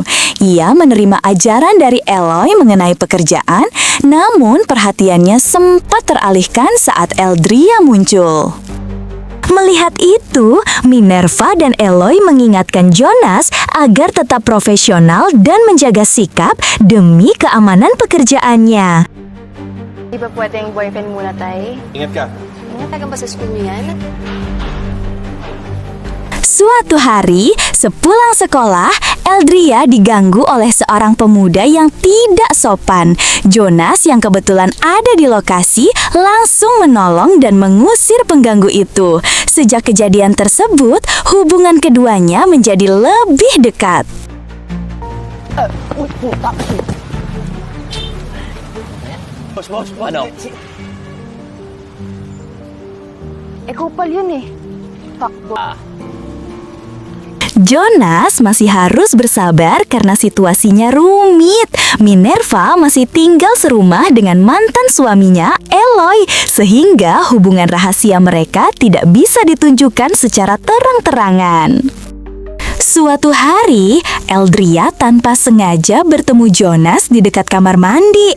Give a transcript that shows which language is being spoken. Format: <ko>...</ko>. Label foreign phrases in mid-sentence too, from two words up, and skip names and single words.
<id>Ia menerima ajaran dari Eloy mengenai pekerjaan, namun perhatiannya sempat teralihkan saat Eldria muncul. Melihat itu, Minerva dan Eloy mengingatkan Jonas agar tetap profesional dan menjaga sikap demi keamanan pekerjaannya.</id> <tl>Di ba pwedeng boyfriend muna, tay? Ingat ka. Tagang ba sa school mo yan?</tl> <id>Suatu hari, sepulang sekolah, Eldria diganggu oleh seorang pemuda yang tidak sopan. Jonas yang kebetulan ada di lokasi langsung menolong dan mengusir pengganggu itu. Sejak kejadian tersebut, hubungan keduanya menjadi lebih dekat.</id> <tl>Boss, ano? Kupal yun eh. Fuckboy.</tl> <id>Jonas masih harus bersabar karena situasinya rumit. Minerva masih tinggal serumah dengan mantan suaminya, Eloy, sehingga hubungan rahasia mereka tidak bisa ditunjukkan secara terang-terangan. Suatu hari, Eldria tanpa sengaja bertemu Jonas di dekat kamar mandi.</id>